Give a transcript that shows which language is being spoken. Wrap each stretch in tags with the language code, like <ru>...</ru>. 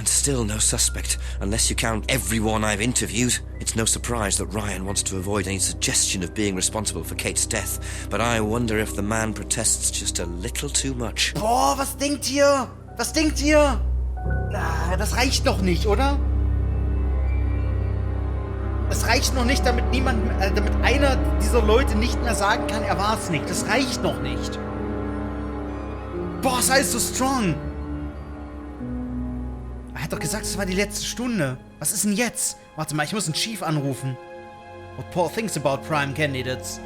<en>And still no suspect, unless you count everyone I've interviewed. It's no surprise that Ryan wants to avoid any suggestion of being responsible for Kate's death. But I wonder if the man protests just a little too much.</en> <de>Boah, was denkt ihr? Was denkt ihr? Das reicht noch nicht, oder? Das reicht noch nicht, damit damit einer dieser Leute nicht mehr sagen kann, er war es nicht. Das reicht noch nicht. Boah, ist alles so strong. Er hat doch gesagt, es war die letzte Stunde. Was ist denn jetzt? Warte mal, ich muss einen Chief anrufen.</de> <en>What Paul thinks about prime candidates.</en>